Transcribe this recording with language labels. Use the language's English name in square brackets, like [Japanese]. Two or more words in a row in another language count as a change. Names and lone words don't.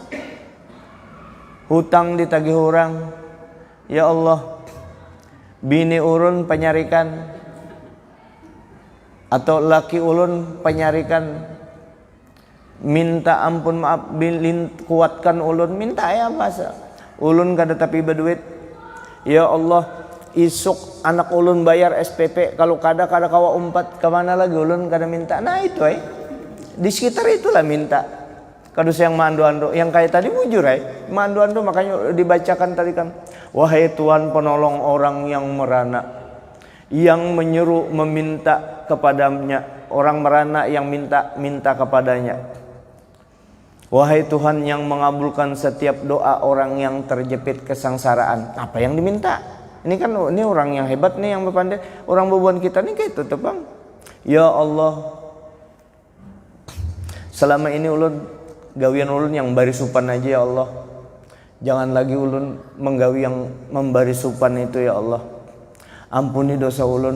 [Banjar] Hutang ditagih orang, [Arabic] ya Allah [Banjar] bini ulun penyarikan atau laki ulun penyarikan, minta ampun maaf kuatkan ulun, minta ya masa ulun kada tapi berduit, ya Allah isuk anak ulun bayar SPP, kalau kada kawa umpat kemana lagi ulun kada minta. [Indonesian] Nah itu di sekitar itulah minta. Kadus yang mandu-andu, yang kayak tadi bujur mandu-andu, makanya dibacakan tadi kan, wahai Tuhan penolong orang yang merana, yang menyeru meminta kepadanya, orang merana yang minta kepadanya. Wahai Tuhan yang mengabulkan setiap doa orang yang terjepit kesengsaraan. Apa yang diminta? Ini kan ini orang yang hebat nih, yang berpandai, orang bebuan kita nih kayak itu bang. [Arabic] Ya Allah, [Banjar] selama ini ulun gawian ulun yang bari supan aja [Arabic] ya Allah, [Banjar] jangan lagi ulun menggawi yang membari supan itu [Arabic] ya Allah. [Banjar] Ampuni dosa ulun.